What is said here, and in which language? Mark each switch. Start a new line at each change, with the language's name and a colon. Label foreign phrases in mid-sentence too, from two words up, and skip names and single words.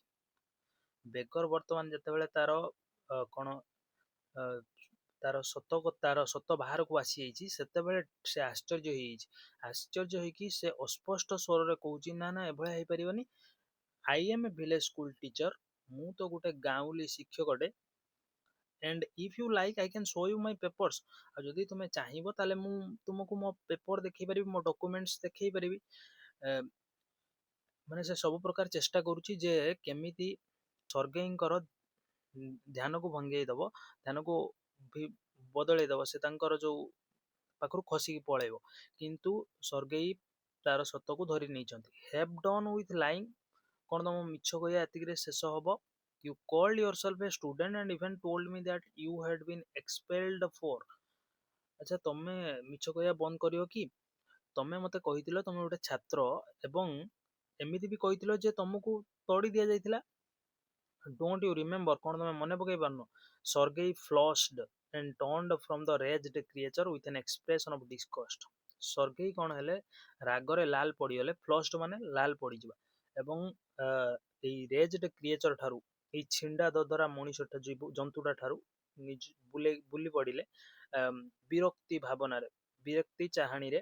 Odia: ବେଗର ବର୍ତ୍ତମାନ ଯେତେବେଳେ ତାର କଣ ତାର ସତ ବାହାରକୁ ଆସିଯାଇଛି, ସେତେବେଳେ ସେ ଆଶ୍ଚର୍ଯ୍ୟ ହେଇଯାଇଛି। ଆଶ୍ଚର୍ଯ୍ୟ ହେଇକି ସେ ଅସ୍ପଷ୍ଟ ସ୍ୱରରେ କହୁଛି, ନା ନା ଏଭଳିଆ ହେଇପାରିବନି।
English: I am a village school teacher,
Odia: ମୁଁ ତ ଗୋଟେ ଗାଉଁଲି ଶିକ୍ଷକଟେ।
English: and if you like I can show you my papers,
Odia: ଆଉ ଯଦି ତୁମେ ଚାହିଁବ ତାହେଲେ ମୁଁ ତୁମକୁ ମୋ ପେପର ଦେଖେଇ ପାରିବି, ମୋ ଡକୁମେଣ୍ଟସ ଦେଖେଇ ପାରିବି। ମାନେ ସେ ସବୁ ପ୍ରକାର ଚେଷ୍ଟା କରୁଛି ଯେ କେମିତି ସର୍ଗେଇଙ୍କର ଧ୍ୟାନକୁ ଭଙ୍ଗେଇ ଦବ, ଧ୍ୟାନକୁ ବଦଳେଇ ଦବ, ସେ ତାଙ୍କର ଯୋଉ ପାଖରୁ ଖସିକି ପଳେଇବ। କିନ୍ତୁ ସର୍ଗେଇ ତାର ସତକୁ ଧରି ନେଇଛନ୍ତି।
English: have done with lying,
Odia: କଣ ତମ ମିଛ କହିବା ଏତିକିରେ ଶେଷ ହବ?
English: You called yourself a student and even told me that you had been expelled for।
Odia: ଆଚ୍ଛା, ତମେ ମିଛ କହିବା ବନ୍ଦ କରିବ କି? ତମେ ମତେ କହିଥିଲ ତମେ ଗୋଟେ ଛାତ୍ର, ଏବଂ ଏମିତି ବି କହିଥିଲ ଯେ ତମକୁ ତଡ଼ି ଦିଆଯାଇଥିଲା।
English: Don't you remember,
Odia: କଣ ତମେ ମନେ ପକେଇ ପାରୁନ?
English: Sergei flushed and turned from the raged creature with an expression of disgust।
Odia: ସର୍ଗେଇ କଣ ହେଲେ, ରାଗରେ ଲାଲ ପଡିଗଲେ। ଫ୍ଲସ୍ଡ ମାନେ ଲାଲ ପଡିଯିବା, ଏବଂ ଏଇ
English: raged creature
Odia: ଠାରୁ, ଏଇ ଛିଣ୍ଡା ଦଦରା ମଣିଷ ଜନ୍ତୁଟା ଠାରୁ ବୁଲି ପଡିଲେ ବିରକ୍ତି ଭାବନାରେ, ବିରକ୍ତି ଚାହାଣୀରେ।